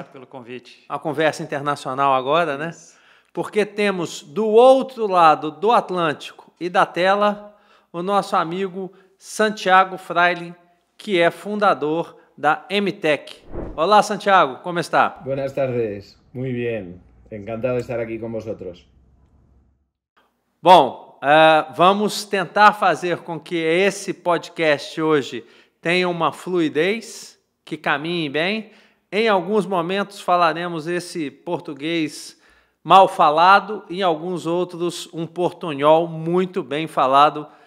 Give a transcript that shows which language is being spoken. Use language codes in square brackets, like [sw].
[pt] Obrigado pelo convite. Uma conversa internacional agora, né? Porque temos do outro lado do Atlântico e da tela o nosso amigo Santiago Fraile, que é fundador da MTech. Olá, Santiago, como está? [es] Buenas tardes, muy bien. Encantado de estar aquí con vosotros. [pt] Bom, vamos tentar fazer com que esse podcast hoje tenha uma fluidez, que caminhe bem. Em alguns momentos falaremos esse português mal falado, e em alguns outros um portunhol muito bem falado.